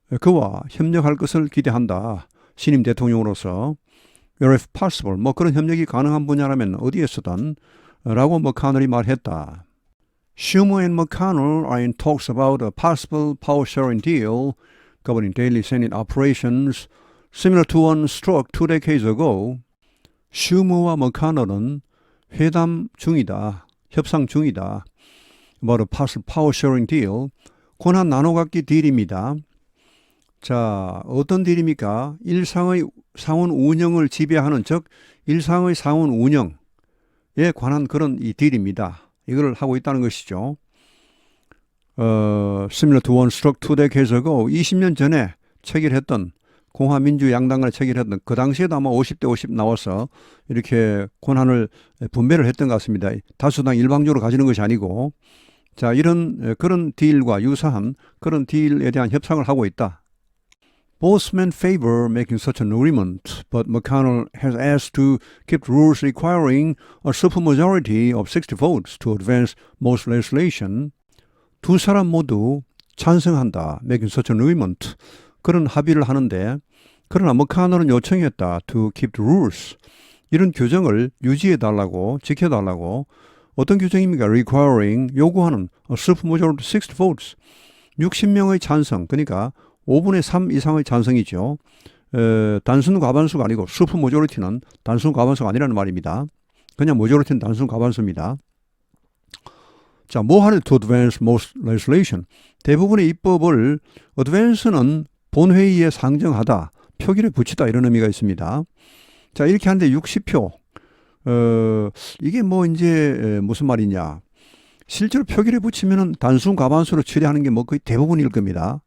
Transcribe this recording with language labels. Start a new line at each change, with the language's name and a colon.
Korean: 그와 협력할 것을 기대한다. 신임 대통령으로서
English: wherever possible.
Korean: 뭐 그런 협력이 가능한 분야라면 어디에서든 라고 머카널이 말했다.
English: Schumer and McConnell are in talks about a possible power sharing deal governing daily Senate operations similar to one struck 2 decades ago.
Korean: 슈머와 머카널은 회담 중이다. 협상 중이다.
English: about a possible power sharing deal.
Korean: 권한 나눠갖기 딜입니다. 자, 어떤 딜입니까? 일상의 상원 운영을 지배하는, 즉 일상의 상원 운영에 관한 그런 이 딜입니다. 이걸 하고 있다는 것이죠.
English: Similar to one struck 2 decades ago.
Korean: 20년 전에 체결했던 공화민주 양당 간에 체결했던 그 당시에도 아마 50대 50 나와서 이렇게 권한을 분배를 했던 것 같습니다. 다수당 일방적으로 가지는 것이 아니고, 자, 이런 그런 딜과 유사한 그런 딜에 대한 협상을 하고 있다.
English: Both men favor making such an agreement, but McConnell has asked to keep rules requiring a supermajority of 60 votes to advance most legislation.
Korean: 두 사람 모두 찬성한다.
English: making such an agreement.
Korean: 그런 합의를 하는데, 그러나 McConnell은 요청했다.
English: to keep the rules.
Korean: 이런 규정을 유지해달라고, 지켜달라고. 어떤 규정입니까?
English: requiring,
Korean: 요구하는
English: a supermajority of 60 votes.
Korean: 60명의 찬성, 그러니까 5분의 3 이상의 찬성이죠. 단순 과반수가 아니고 슈퍼 모조리티는 단순 과반수가 아니라는 말입니다. 그냥 모조리티는 단순 과반수입니다. 자, 뭐 하는
English: to advance most legislation.
Korean: 대부분의 입법을 advance는 본회의에 상정하다, 표결에 붙이다 이런 의미가 있습니다. 자, 이렇게 하는데 60표. 이게 뭐 이제 무슨 말이냐. 실제로 표결에 붙이면은 단순 과반수로 처리하는 게 뭐 거의 대부분일 겁니다.